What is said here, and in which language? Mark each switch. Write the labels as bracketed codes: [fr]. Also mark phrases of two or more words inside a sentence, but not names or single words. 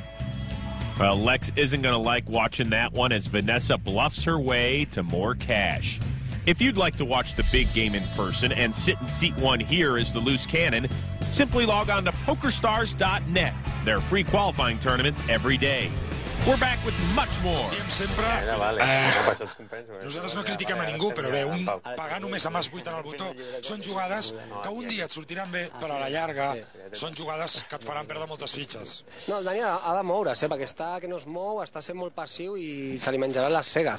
[en] Well, Lex isn't going to like watching that one as Vanessa bluffs her way to more cash. If you'd like to watch the big game in person and sit in seat one here as the loose cannon, simply log on to pokerstars.net. There are free qualifying tournaments every day. We're back with much more. [ca] Nosaltres no critiquem a ningú, però bé, pagar només amb els 8 en el botó són jugades que un dia et sortiran bé, però a la llarga són jugades que et faran perdre moltes fitxes. No, el Dani ha de moure's, perquè està que no es mou, està sent molt passiu i se li menjaran les cegues.